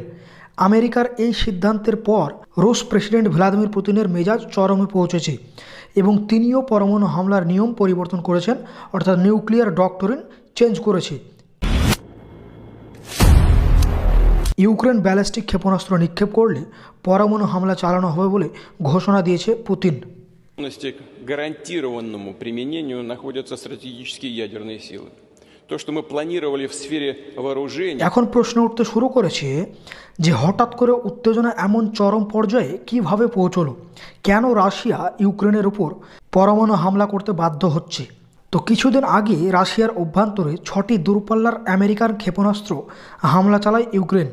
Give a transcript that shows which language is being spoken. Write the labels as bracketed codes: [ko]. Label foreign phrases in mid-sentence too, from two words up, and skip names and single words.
[bn] আমেরিকার এই সিদ্ধান্তের পর রুশ প্রেসিডেন্ট ভ্লাদিমির পুতিনের মেজাজ চরমে পৌঁছেছে এবং তিনিও পরমাণু হামলার নিয়ম পরিবর্তন করেছেন, অর্থাৎ [en] nuclear doctrine change [bn] করেছে। ইউক্রেন ব্যালিস্টিক ক্ষেপণাস্ত্র নিক্ষেপ করলে পরমাণু হামলা চালানো হবে বলে ঘোষণা দিয়েছে পুতিন। [ru] К гарантированному применению находятся стратегические ядерные силы. То, что мы планировали в сфере вооружения. [bn] এখন প্রশ্ন উঠতে শুরু করেছে যে হঠাৎ করে উত্তেজনা এমন চরম পর্যায়ে কিভাবে পৌঁছলো, কেন রাশিয়া ইউক্রেনের উপর পরমাণু হামলা করতে বাধ্য হচ্ছে। তো কিছুদিন আগে রাশিয়ার অভ্যন্তরে 6টি দূরপাল্লার আমেরিকান ক্ষেপণাস্ত্র হামলা চালায় ইউক্রেন।